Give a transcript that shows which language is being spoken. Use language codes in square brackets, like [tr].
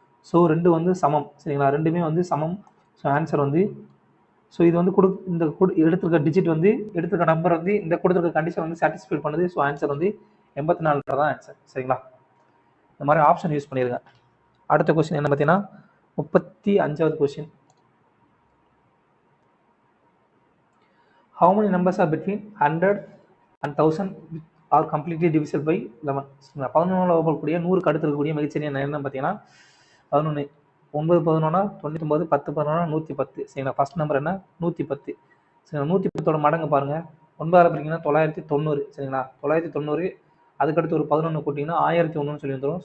[ta] So ரெண்டு வந்து சமம் சரிங்களா, ரெண்டுமே வந்து சமம். ஸோ ஆன்சர் வந்து ஸோ இது வந்து எடுத்துருக்க டிஜிட் வந்து எடுத்துருக்க நம்பர் வந்து இந்த கொடுத்துருக்க கண்டிஷன் வந்து சாட்டிஸ்ஃபை பண்ணுது. ஸோ ஆன்சர் வந்து 84 தான் ஆன்சர் சரிங்களா. இந்த மாதிரி ஆப்ஷன் யூஸ் பண்ணிடுங்க. அடுத்த கொஸ்டின் என்ன பார்த்தீங்கன்னா 35வது question. [en] How many numbers are between 100 and 1000 are completely divisible by 11? [ta] 11 வகுக்கக்கூடிய 100 அடுத்து இருக்கக்கூடிய மிகச்சிறிய என்ன பார்த்தீங்கன்னா 11. 9 11 99, 10 11 110 சரிங்களா. ஃபர்ஸ்ட் நம்பர் என்ன 110 சரிங்களா. 110ஓட மடங்கு பாருங்க, 9 பிரிங்கன்னா 990 சரிங்களா. 990 அதுக்கடுத்து ஒரு 11 கூட்டிங்கன்னா 1001 சொல்லி வந்துடும்.